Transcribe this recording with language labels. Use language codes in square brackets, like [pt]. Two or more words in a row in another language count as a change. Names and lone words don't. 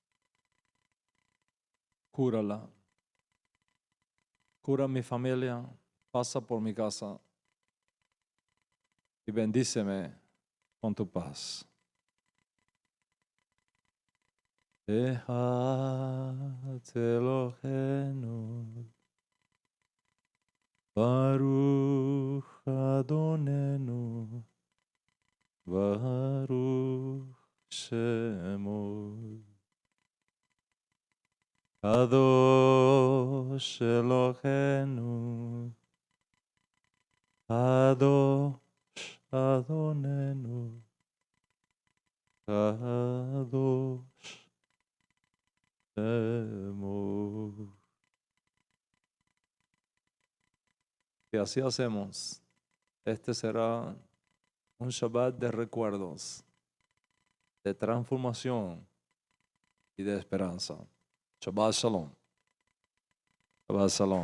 [es] Cúrala. Cura mi familia, pasa por mi casa y bendíceme con tu paz. [he] Déjate אלוהינו, ברוך אדונינו, ברוך שמו, קדוש אלוהינו, קדוש אדונינו, קדוש שמו. [es] Y así hacemos. Este será un Shabbat de recuerdos, de transformación y de esperanza. [he] שבת שלום. שבת שלום.